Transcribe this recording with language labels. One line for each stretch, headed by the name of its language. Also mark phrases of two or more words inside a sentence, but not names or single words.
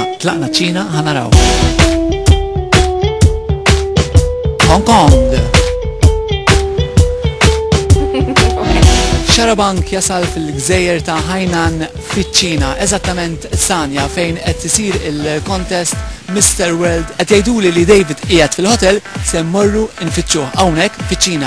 Maltese: Tlaqna ċ-Ċina ħanaraw. Hong Kong. Xarabank jasal fil-gżejjer ta' Hainan fiċ-Ċina, eżattament Sanja fejn qed isir il-contest Mr. World. Qed jgħiduli li David qiegħed fil-hotel se mmorru nfittxuh hawnhekk fiċ-Ċina.